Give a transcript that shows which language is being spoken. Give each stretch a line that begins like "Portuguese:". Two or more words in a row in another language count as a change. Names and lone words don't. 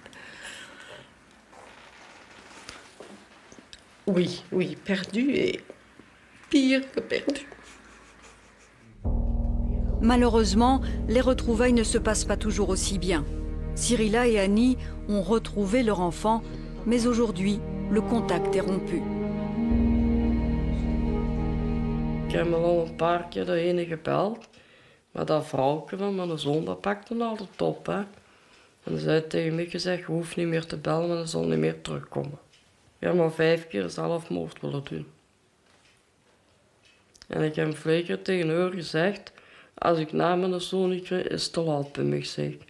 French: Oui, oui, perdu et pire que perdu. Malheureusement, les retrouvailles ne se passent pas toujours aussi bien. Cyrilla et Annie ont retrouvé leur enfant, mais aujourd'hui, le contact est rompu.
Dutch: Ik heb me al een paar keer de ene gebeld, maar dat vrouwke van mijn zoon, dat pakte me altijd op. Hè. En ze zei tegen mij gezegd, je hoeft niet meer te bellen, maar ze zal niet meer terugkomen. Ik heb maar 5 keer zelfmoord willen doen. En ik heb 2 keer tegen haar gezegd, als ik na mijn zoon niet weet, is het te laat bij mij, zeg ik.